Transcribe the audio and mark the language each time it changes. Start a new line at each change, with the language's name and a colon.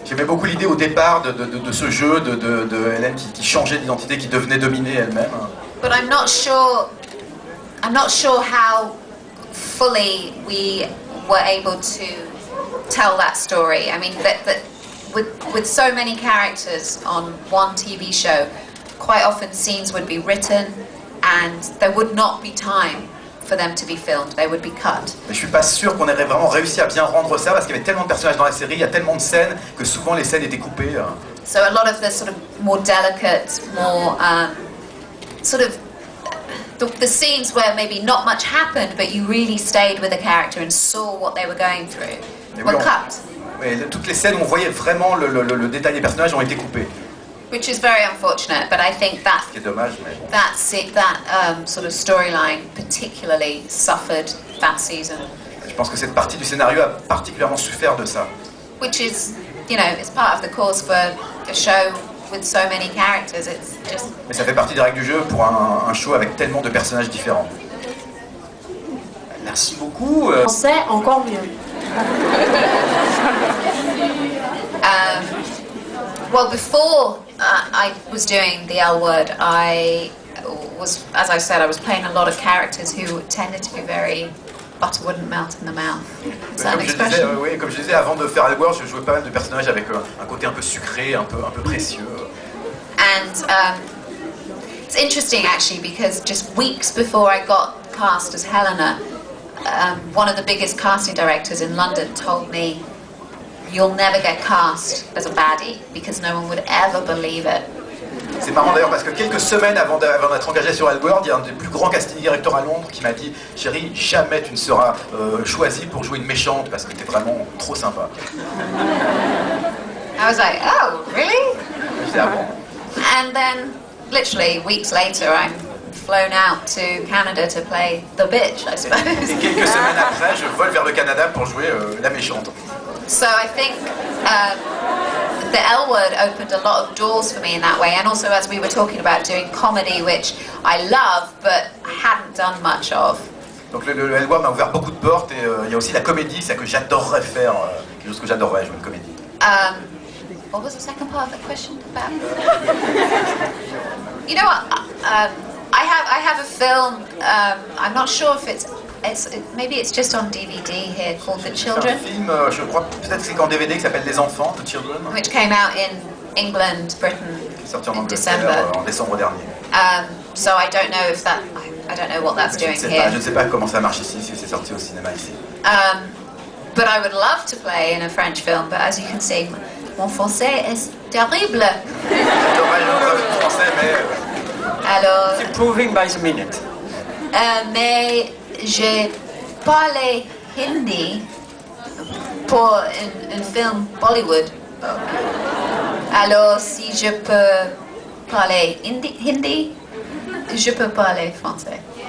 French: J'aimais beaucoup l'idée au départ de ce jeu de Hélène qui changeait d'identité, qui devenait dominée elle-même.
English: But I'm not sure how fully we were able to tell that story. I mean, that with so many characters on one TV show, quite often scenes would be written and there would not be time for them to be filmed, they would be cut.
French: Mais je suis pas sûr qu'on ait vraiment réussi à bien rendre ça parce qu'il y avait tellement de personnages dans la série, il y a tellement de scènes que souvent les scènes étaient coupées.
English: So a lot of the sort of more delicate, more sort of the scenes where maybe not much happened, but you really stayed with the character and saw what they were going through, were cut.
French: Mais toutes les scènes où on voyait vraiment le détail des personnages ont été coupées.
English: Which is very unfortunate, but I think that
French: Ce qui est dommage, mais bon.
English: that sort of storyline particularly suffered that season.
French: Je pense que cette partie du scénario a particulièrement souffert de ça.
English: Which is, you know, it's part of the course for a show with so many characters. It's just.
French: Mais ça fait partie des règles du jeu pour un show avec tellement de personnages différents. Merci beaucoup. Français, encore mieux.
English: Well, before I was doing the L Word, I was, as I said, I was playing a lot of characters who tended to be very butter wouldn't melt in the mouth. Is that an expression?
French: Comme je disais, avant de faire Edward, je jouais pas mal de personnages avec un côté un peu sucré, un peu précieux.
English: And it's interesting actually because just weeks before I got cast as Helena, one of the biggest casting directors in London told me, "You'll never get cast as a baddie because no one would ever believe it."
French: C'est marrant d'ailleurs parce que quelques semaines avant d'être engagé sur Edward, il y a un des plus grands casting directeurs à Londres qui m'a dit « Chérie, jamais tu ne seras choisie pour jouer une méchante parce que t'es vraiment trop sympa. »
English: I was like, "Oh, really?"
French: Je disais « Ah bon ?»
English: And then, literally weeks later, I'm flown out to Canada to play the bitch, I suppose.
French: Et quelques semaines après, je vole vers le Canada pour jouer la méchante.
English: So I think the L Word opened a lot of doors for me in that way, and also as we were talking about doing comedy, which I love but hadn't done much of.
French: Donc le L-Word m'a ouvert beaucoup de portes et il y a aussi la comédie, c'est que j'adorerais faire, quelque chose que j'adorerais jouer une comédie.
English: What was the second part of the question about? You know what? I have a film. I'm not sure if maybe it's just on DVD here called The Children.
French: C'est un film, je crois peut-être que c'est qu'en DVD qui s'appelle Les Enfants, The Children.
English: Which came out in England, Britain,
French: Qui est sorti en
English: in
French: Angleterre
English: December.
French: en décembre dernier.
English: So I don't know if that. I don't know what that's doing here.
French: Je ne sais pas comment ça marche ici, si c'est sorti au cinéma ici.
English: But I would love to play in a French film. But as you can see,
French: mon français est terrible. C'est dommage le français, mais Alors,
English: It's improving by the minute.
French: mais j'ai parlé hindi pour un film Bollywood. Alors, si je peux parler hindi, je peux parler français.